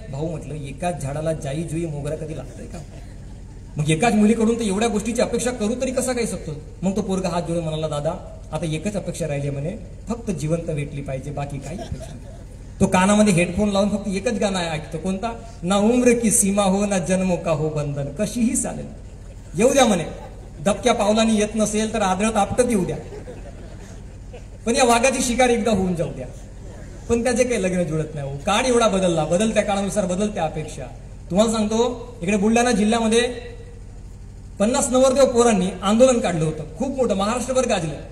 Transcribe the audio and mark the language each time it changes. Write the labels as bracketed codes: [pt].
[mr] भाऊ म्हटलं एकाच झाडाला जाई जुई मोगरा कधी लागतंय का? मग एकाच मुलीकडून तर एवढ्या गोष्टीची अपेक्षा करू तरी कसा काही शकतो? मग तो पोरगा हात जोडून म्हणाला, दादा आता एकच अपेक्षा राहिली म्हणे, फक्त जिवंत भेटली पाहिजे, बाकी काही अपेक्षा नाही. तो कानामध्ये हेडफोन लावून फक्त एकच गाणं ऐकतो. कोणता? [hi] ना उम्र की सीमा हो ना जन्मो का हो बंधन. [mr] कशीही चालेल, येऊ द्या म्हणे. दबक्या पावलांनी येत नसेल तर आदळत आपटत येऊ द्या, पण या वाघाची शिकार एकदा होऊन जाऊ द्या. पण त्याचे काही लग्न जुळत नाही. काळ एवढा बदलला, बदलत्या काळानुसार बदलत्या अपेक्षा. तुम्हाला सांगतो, इकडे बुलढाणा जिल्ह्यामध्ये 50 नवरदेव पोरांनी आंदोलन काढलं होतं, खूप मोठं, महाराष्ट्रभर गाजलं.